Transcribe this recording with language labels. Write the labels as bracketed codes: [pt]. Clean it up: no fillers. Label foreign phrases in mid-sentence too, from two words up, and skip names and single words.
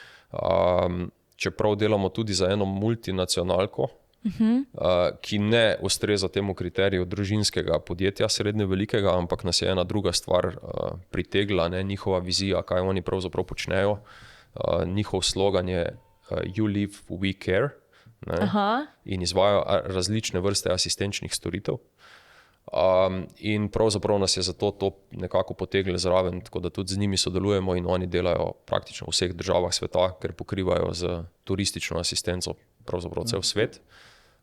[sl] Čeprav delamo tudi za eno multinacionalko, ki ne ustreza temu kriteriju družinskega podjetja, srednje velikega, ampak nas je ena druga stvar pritegla, ne? Njihova vizija, kaj oni pravzaprav počnejo. Njihov slogan je [en] You live, we care. [sl] In izvajajo različne vrste asistenčnih storitev. In pravzaprav nas je zato to nekako potegli zraven, tako da tudi z njimi sodelujemo in oni delajo praktično v vseh državah sveta, ker pokrivajo z turistično asistenco pravzaprav cel svet.